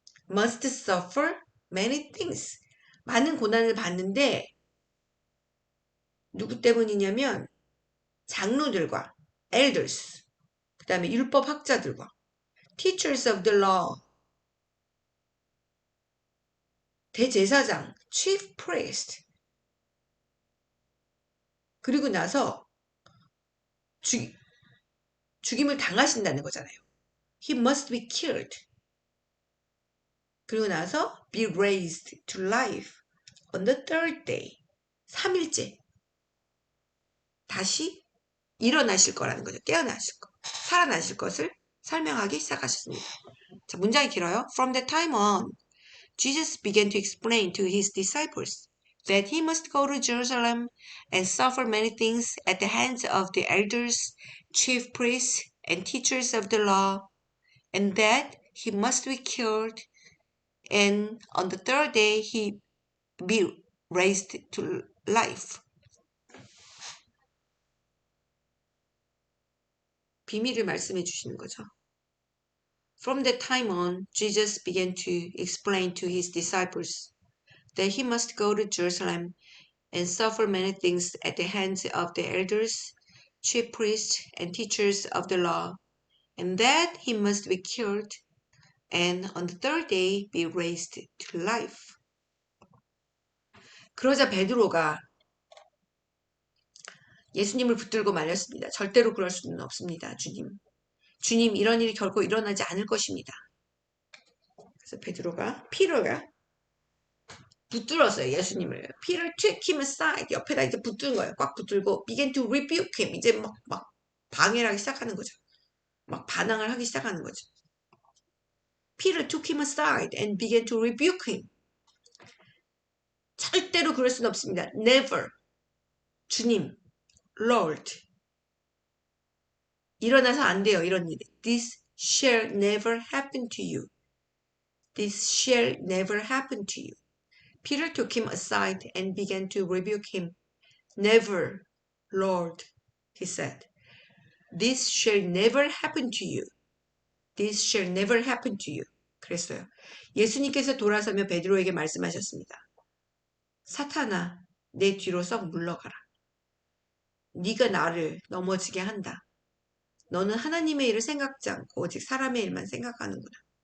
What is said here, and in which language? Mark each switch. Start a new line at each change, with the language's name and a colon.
English: must suffer many things.
Korean: 많은 고난을 받는데 누구 때문이냐면 장로들과
English: elders,
Korean: 그 다음에 율법학자들과
English: teachers of the law,
Korean: 대제사장,
English: chief priest,
Korean: 그리고 나서 죽임을 당하신다는 거잖아요.
English: He must be killed.
Korean: 그리고 나서
English: be raised to life on the third day.
Korean: 3일째 다시 일어나실 거라는 거죠. 깨어나실 거. 살아나실 것을 설명하기 시작하셨습니다. 자, 문장이 길어요.
English: From that time on, Jesus began to explain to his disciples that he must go to Jerusalem and suffer many things at the hands of the elders, chief priests, and teachers of the law, and that he must be killed, and on the third day he be raised to life.
Korean: 비밀을 말씀해 주시는 거죠.
English: From that time on, Jesus began to explain to his disciples that he must go to Jerusalem and suffer many things at the hands of the elders, chief priests, and teachers of the law, and that he must be killed, and on the third day be raised to life.
Korean: 그러자 베드로가 예수님을 붙들고 말렸습니다. 절대로 그럴 수는 없습니다, 주님. 주님, 이런 일이 결코 일어나지 않을 것입니다. 그래서 피터가 붙들었어요, 예수님을.
English: Peter took him aside.
Korean: 옆에다 이제 붙든 거예요. 꽉 붙들고
English: began to rebuke him.
Korean: 이제 막 방해를 하기 시작하는 거죠. 막 반항을 하기 시작하는 거죠.
English: Peter took him aside and began to rebuke him.
Korean: 절대로 그럴 수는 없습니다.
English: Never.
Korean: 주님,
English: Lord.
Korean: 일어나서 안 돼요, 이런 일.
English: This shall never happen to you. This shall never happen to you. Peter took him aside and began to rebuke him. Never, Lord, he said. This shall never happen to you. This shall never happen to you.
Korean: 그랬어요. 예수님께서 돌아서며 베드로에게 말씀하셨습니다. 사탄아, 내 뒤로 썩 물러가라. 네가 나를 넘어지게 한다. 너는 하나님의 일을 생각지 않고 오직 사람의 일만 생각하는구나.